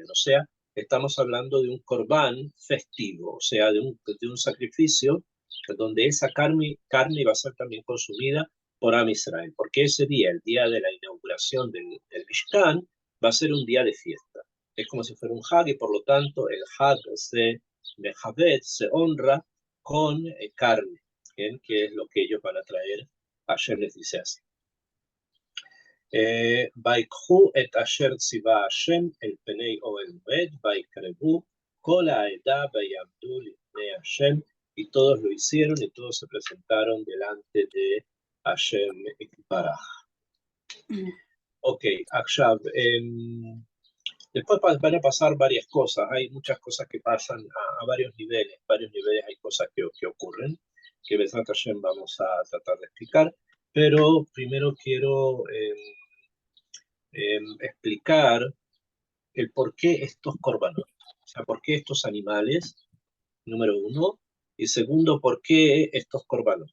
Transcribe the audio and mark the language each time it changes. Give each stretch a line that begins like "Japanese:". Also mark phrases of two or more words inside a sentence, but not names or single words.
Spanish: O sea, estamos hablando de un korban festivo, o sea, de un sacrificio donde esa carne iba a ser también consumida por Am Israel, porque ese día, el día de la inauguración del Mishkan, va a ser un día de fiesta. Es como si fuera un Hag y por lo tanto el Hag se mejavet, se honra con carne, ¿bien? Que es lo que ellos van a traer. Hashem les dice así.
Hebrew: ויקחו את אשר ציווה השם אל פני אוהל מועד, ויקרבו כל העדה ויעמדו לפני השם,
Spanish: y todos lo hicieron y todos se presentaron delante de Hashem Baraj.
Hebrew: Ok, עכשיו,
Spanish: después van a pasar varias cosas, hay muchas cosas que pasan a varios niveles hay cosas que ocurren, que
Hebrew: בעזרת השם
Spanish: vamos a tratar de explicar, pero primero quiero explicar el por qué estos korbanot, o sea, por qué estos animales, número uno, y segundo, por qué estos korbanot.